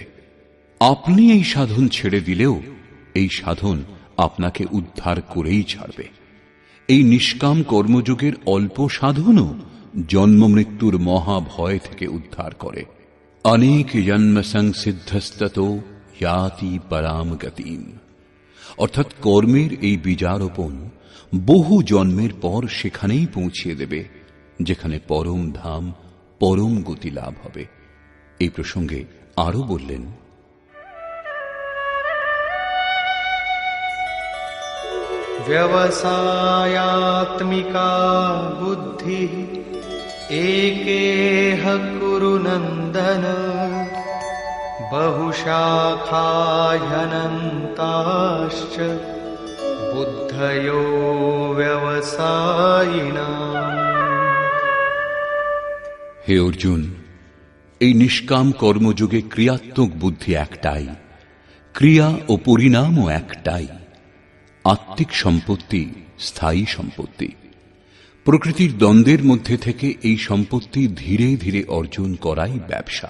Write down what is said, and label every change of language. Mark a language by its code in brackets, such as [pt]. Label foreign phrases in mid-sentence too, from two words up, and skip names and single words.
[bn] আপনি এই সাধন ছেড়ে দিলেও এই সাধন আপনাকে উদ্ধার করেই ছাড়বে। এই নিষ্কাম কর্মযোগের অল্প সাধনও জন্ম মৃত্যুর মহাভয় থেকে উদ্ধার করে। [sa] অনেক জন্ম সংসিদ্ধস্ততো याति पराम गतिम। [bn] অর্থাৎ কর্মের এই বীজারোপণ বহু জন্মের পর সেখানেই পৌঁছিয়ে দেবে যেখানে পরম ধাম, পরম গতি লাভ হবে। এই প্রসঙ্গে আরো বললেন, [sa] व्यवसायात्मिका बुद्धि एकेह कुरु नन्दन बहुशाखाह्यनन्ताश्च बुद्धयो व्यवसायिनाम्। [bn] হে অর্জুন, এই নিষ্কাম কর্মযোগে ক্রিয়াত্মক বুদ্ধি একটাই, ক্রিয়া ও পরিণামও একটাই। আত্মিক সম্পত্তি স্থায়ী সম্পত্তি। প্রকৃতির দ্বন্দ্বের মধ্যে থেকে এই সম্পত্তি ধীরে ধীরে অর্জন করাই ব্যবসা।